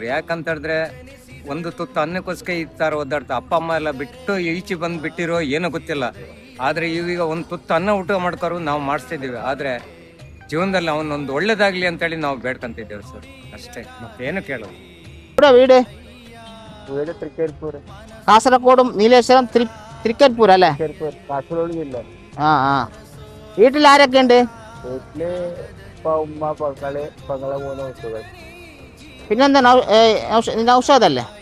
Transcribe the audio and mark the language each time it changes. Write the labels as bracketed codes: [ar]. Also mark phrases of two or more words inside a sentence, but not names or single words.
[kn] ಯಾಕಂತ ಹೇಳಿದ್ರೆ ಒಂದು ತುತ್ತು ಅನ್ನಕ್ಕೋಸ್ಕರ ಈ ತರ ಒದ್ದಾಡ್ತಾ ಅಪ್ಪ ಅಮ್ಮ ಎಲ್ಲ ಬಿಟ್ಟು ಈಚೆ ಬಂದು ಬಿಟ್ಟಿರೋ ಏನೋ ಗೊತ್ತಿಲ್ಲ. ಆದ್ರೆ ಈಗ ಒಂದು ತುತ್ತು ಅನ್ನ ಊಟ ಮಾಡ್ಕೊರು ನಾವು ಮಾಡಿಸ್ತಿದ್ದೀವಿ. ಆದ್ರೆ ಜೀವನದಲ್ಲಿ ಅವನೊಂದು ಒಳ್ಳೇದಾಗ್ಲಿ ಅಂತೇಳಿ ನಾವು ಬೇಡ್ಕೊಂತಿದ್ದೇವೆ ಸರ್, ಅಷ್ಟೇ, ಮತ್ತೇನು ಕೇಳೋದು. [ml] വീട് തൃക്കരിപ്പൂര്, കാസർഗോഡും നീലേശ്വരം തൃക്കരിപ്പൂർ അല്ലേ? കാസർഗോഡ് ജില്ല. വീട്ടിൽ ആരൊക്കെ ഉണ്ട്? വീട്ടില് ഉമ്മ, പെങ്ങള്, മൂന്ന് കുട്ടികൾ. പിന്നെന്താ നൗഷാദല്ലേ?